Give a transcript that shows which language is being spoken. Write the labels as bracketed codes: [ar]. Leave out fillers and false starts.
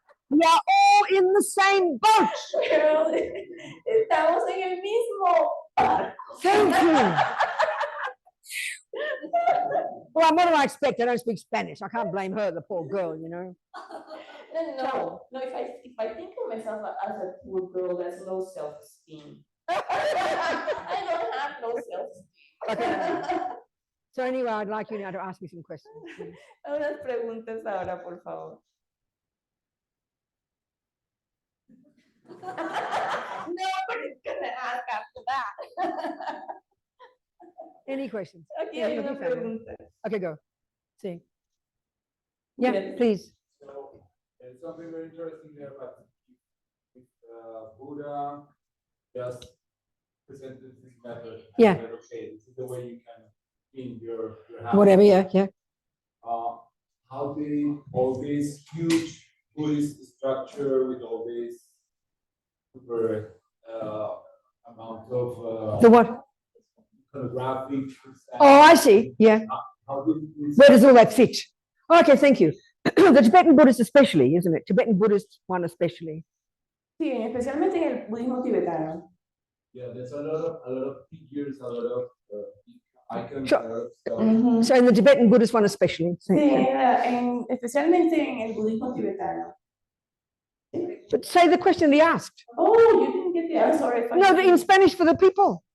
[en] We are all in the same boat. [es] Pero estamos en el mismo barco. [en] Thank you. Well, what do I expect? I don't speak Spanish. I can't blame her, the poor girl, you know. No. If I think of myself as a poor girl, that's low self-esteem. I don't have no self-esteem. Okay. So anyway, I'd like you now to ask me some questions. [es] Unas preguntas ahora, por favor. [en] No, but it's gonna ask after that. Any questions? [es] Aquí hay una pregunta. [en] Okay, go. See. Yeah, Yes. please. So there's something very interesting there, but if Buddha just presented this method, and Yeah. said, okay, this is the way you can clean your house. Whatever, yeah. How did all this huge Buddhist structure with all this super amount of The what? iconographic? Oh, I see. Yeah. how do we Where does all that fit? Okay, thank you. The Tibetan Buddhist especially, isn't it? Tibetan Buddhist one especially. [es] Sí, especialmente en el budismo tibetano. [en] Yeah, there's a lot of figures, a lot of icons, Sure. a lot of stuff. So in the Tibetan Buddhist one especially. [es] Sí, especialmente en el budismo tibetano. [en] But say the question he asked. Oh, you didn't get the answer. Sorry. No, but in Spanish for the people.